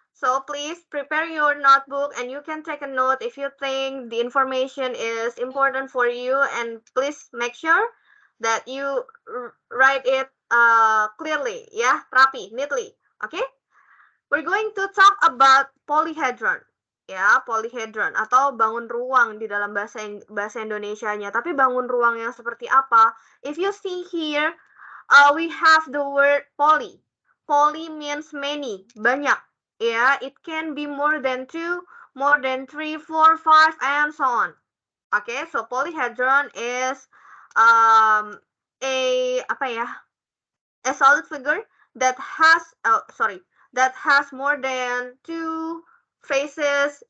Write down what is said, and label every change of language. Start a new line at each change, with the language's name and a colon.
English: So please prepare your notebook and you can take a note if you think the information is important for you, and please make sure that you write it clearly,
Indonesian: ya, rapi,
English: neatly. Okay? We're going to talk about polyhedron.
Indonesian: Ya, polyhedron atau bangun ruang di dalam bahasa Indonesianya. Tapi bangun ruang yang seperti apa?
English: If you see here, we have the word poly. Poly means many,
Indonesian: banyak.
English: Yeah, it can be more than 2, more than 3, 4, 5, and so on. Okay, so polyhedron is a solid figure that has more than 2 faces.